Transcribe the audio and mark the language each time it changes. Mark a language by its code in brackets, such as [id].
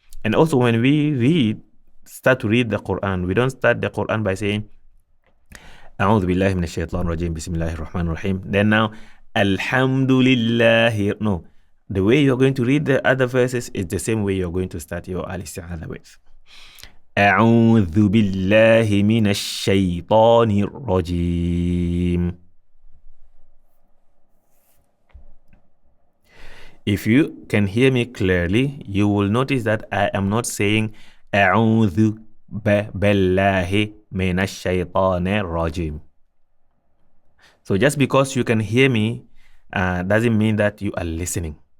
[en] And also when we start to read the Quran, we don't start the Quran by saying [ar] أعوذ بالله من الشيطان الرجيم بسم الله الرحمن الرحيم. [en] Then now Alhamdulillah. No, the way you're going to read the other verses is the same way you're going to start your al-isti'adha with. [ar] أعوذ بالله من الشيطان الرجيم. [en] If you can hear me clearly, you will notice that I am not saying [ar] أعوذ بالله من الشيطان الرجيم. [en] So just because you can hear me doesn't mean that you are listening.